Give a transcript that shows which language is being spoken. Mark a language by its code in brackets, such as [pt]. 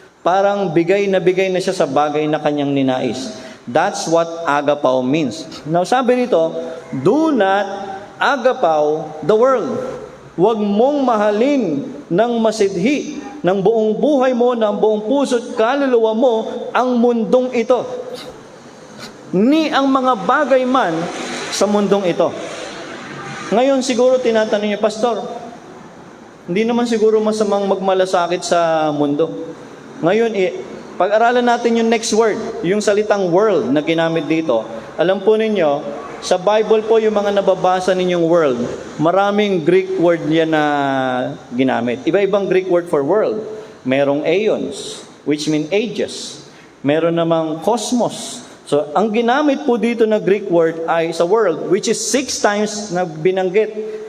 [tl] Parang bigay na siya sa bagay na kanyang ninais. [en] That's what agapao means. Now, [tl] sabi nito, [en] do not agapao the world. [tl] Huwag mong mahalin ng masidhi ng buong buhay mo, ng buong puso't kaluluwa mo, ang mundong ito. Ni ang mga bagay man sa mundong ito. Ngayon siguro tinatanong niyo, Pastor, hindi naman siguro masamang magmalasakit sa mundo. Ngayon, pag-aralan natin yung next word, yung salitang world na ginamit dito. Alam po ninyo, sa Bible po yung mga nababasa ninyong world, maraming Greek word yan na ginamit. Iba-ibang [en] Greek word for world. [tl] Merong [en] aeons, which mean ages. [tl] Meron namang cosmos. So, ang ginamit po dito na Greek word ay sa world, [en] which is 6 times [tl] na binanggit.